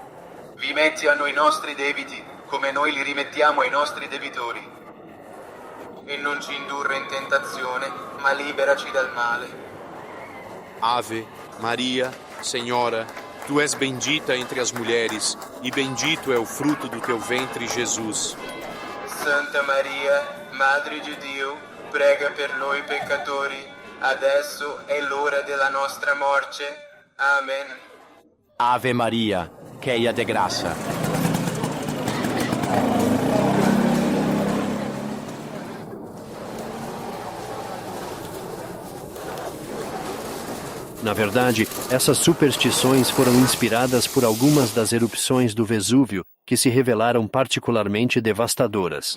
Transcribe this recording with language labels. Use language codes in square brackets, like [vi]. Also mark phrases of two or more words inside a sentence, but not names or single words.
[it] Rimetti a noi i nostri debiti, come noi li rimettiamo ai nostri debitori. e non ci indurre in tentazione, ma liberaci dal male. [la] Ave Maria, [pt] Senhora, tu és bendita entre as mulheres, e bendito é o fruto do teu ventre, Jesus. [it] Santa Maria, Madre di Dio, prega per noi peccatori, adesso è l'ora della nostra morte. Amen. [la] Ave Maria, [pt] cheia de graça. Na verdade, essas superstições foram inspiradas por algumas das erupções do Vesúvio que se revelaram particularmente devastadoras.